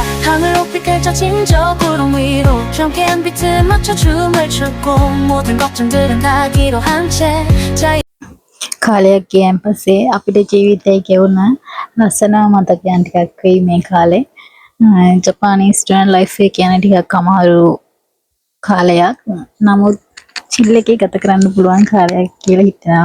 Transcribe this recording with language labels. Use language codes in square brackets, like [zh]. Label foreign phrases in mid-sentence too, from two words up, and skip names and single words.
[ko] 하늘 높이 펼쳐진 저 구름 위로 정쾌한 비트 맞춰 춤을 추고 모든 걱정들은 다 기로 한채 [si] කාලයක් ගියන් පස්සේ අපිට ජීවිතේ ගෙවුන ලස්සන මතකයන් ටිකක් වෙයි මේ කාලේ. ජපානයේ [en] student life [si] එක කියන ටිකක් අමාරු කාලයක්. නමුත් චිල් එකේ ගත කරන්න පුළුවන් කාලයක් කියලා හිතනවා.